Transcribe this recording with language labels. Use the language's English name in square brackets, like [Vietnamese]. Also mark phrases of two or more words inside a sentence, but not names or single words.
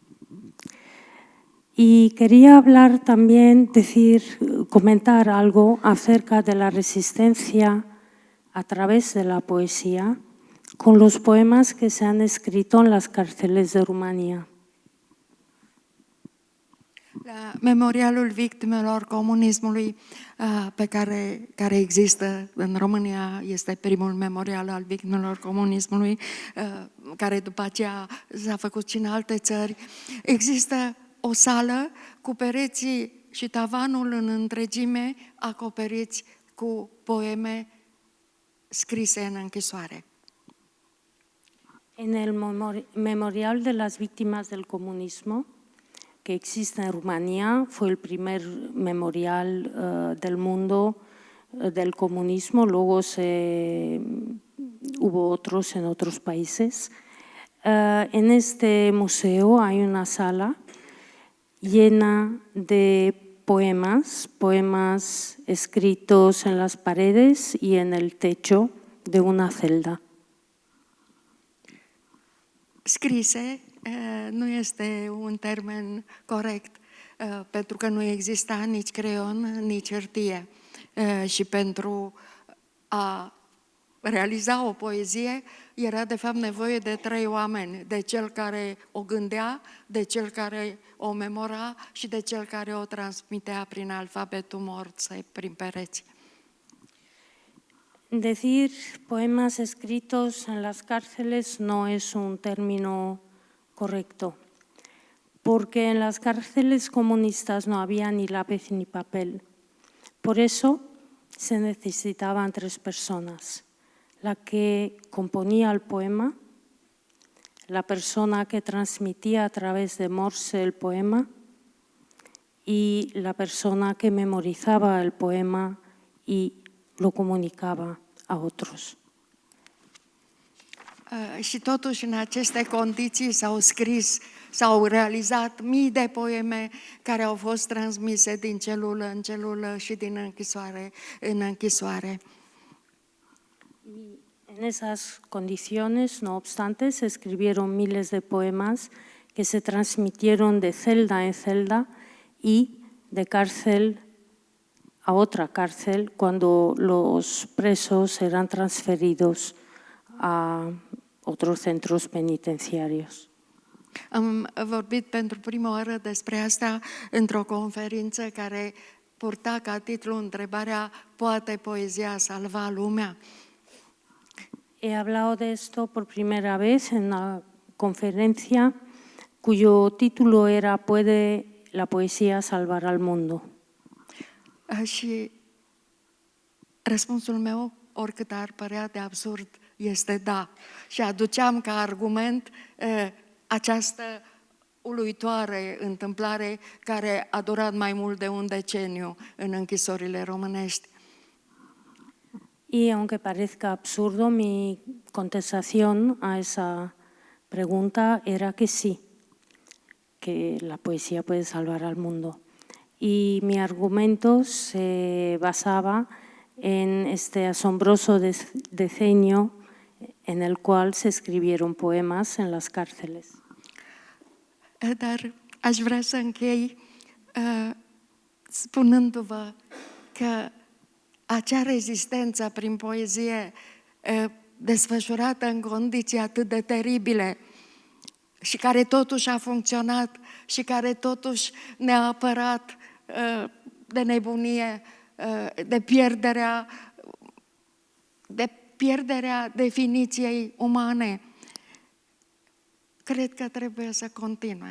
[Spanish] Y quería hablar también, comentar algo acerca de la resistencia a través de la poesía con los poemas que se han escrito en las cárceles de Rumanía. [Romanian] La Memorialul Victimelor Comunismului care există în România, este primul memorial al victimelor comunismului, care după aceea s-a făcut și în alte țări. Există o sală cu pereții și tavanul în întregime acoperiți cu poeme scrise în închisoare. [Spanish] En el Memorial de las Víctimas del Comunismo, que existe en Rumanía, fue el primer memorial del mundo del comunismo, luego hubo otros en otros países. En este museo hay una sala llena de poemas escritos en las paredes y en el techo de una celda. [Romanian] Scrise nu este un termen corect, pentru că nu exista nici creion, nici hârtie. Și pentru a realiza o poezie era de fapt nevoie de 3 oameni, de cel care o gândea, de cel care o memora și de cel care o transmitea prin alfabetul Morse, prin pereți. [Spanish] Decir poemas escritos en las cárceles no es un término correcto, porque en las cárceles comunistas no había ni lápiz ni papel. Por eso se necesitaban 3 personas: la que componía el poema, la persona que transmitía a través de Morse el poema y la persona que memorizaba el poema y lo comunicaba a otros. [Romanian] Și totuși în aceste condiții s-au realizat mii de poeme care au fost transmise din celulă în celulă și din închisoare în închisoare. [Spanish] En esas condiciones, no obstante, se escribieron miles de poemas que se transmitieron de celda en celda y de cárcel a otra cárcel cuando los presos eran transferidos a otros centros penitenciarios. [Romanian] Am vorbit pentru prima oară despre asta într-o conferință care purta ca titlu întrebarea: poate poezia salva lumea? [Spanish] He hablado de esto por primera vez en una conferencia cuyo título era ¿Puede la poesía salvar al mundo? [Romanian] Și răspunsul meu, oricât ar părea de absurd, este da. Și aduceam ca argument această uluitoare întâmplare care a durat mai mult de un deceniu în închisorile românești. [Spanish] Y aunque parezca absurdo, mi contestación a esa pregunta era que sí, que la poesía puede salvar al mundo. Y mi argumento se basaba en este asombroso decenio en el cual se escribieron poemas en las cárceles. [Romanian] Dar aș vrea să închei spunându-vă că acea rezistență prin poezie desfășurată în condiții atât de teribile și care totuși a funcționat și care totuși ne-a apărat de nebunie, de pierderea definiției umane, cred că trebuie să continue.